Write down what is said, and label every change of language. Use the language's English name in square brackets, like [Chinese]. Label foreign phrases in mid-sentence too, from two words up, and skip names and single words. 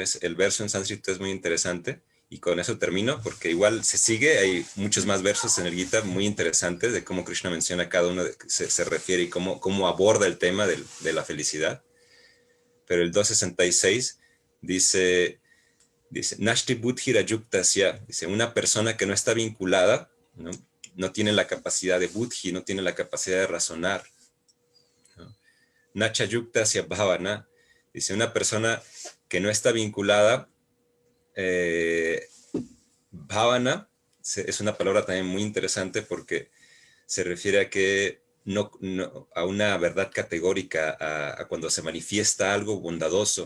[Spanish] El verso en sánscrito es muy interesante, y con eso termino, porque igual se sigue, hay muchos más versos en el Gita muy interesantes de cómo Krishna menciona cada uno, se refiere y cómo aborda el tema de la felicidad. Pero el 266 dice [Sanskrit] Nashti buddhi rayuktasya, [Spanish] dice, una persona que no está vinculada, no tiene la capacidad de buddhi, no tiene la capacidad de razonar, ¿no? [Sanskrit] Nacha yuktasya bhavana, [Spanish] dice, una persona que no está vinculada, bhavana es una palabra también muy interesante porque se refiere a que a una verdad categórica, a cuando se manifiesta algo bondadoso.